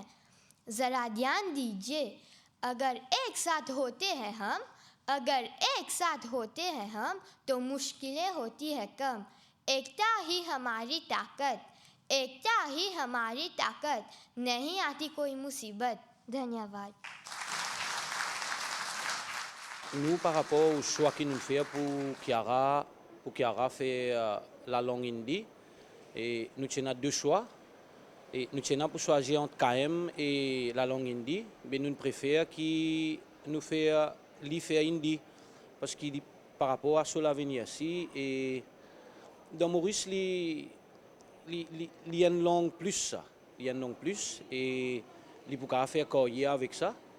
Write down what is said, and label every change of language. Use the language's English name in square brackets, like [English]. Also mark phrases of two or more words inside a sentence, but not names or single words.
[Hindi] ज़रा ध्यान दीजिए, अगर एक साथ होते हैं हम तो मुश्किलें होती है कम। एकता ही हमारी ताकत, नहीं आती कोई मुसीबत। धन्यवाद। [French] Nous, par rapport au choix qu'il nous fait pour Kiara faire la langue hindi, et nous tenons deux choix. Et nous tenons pour choisir entre KM et la langue hindi, mais nous préférons qu'il nous fait faire hindi, parce qu'il par rapport à ce l'avenir ici, et dans Maurice, il y a une langue plus, et il peut faire carrière avec ça.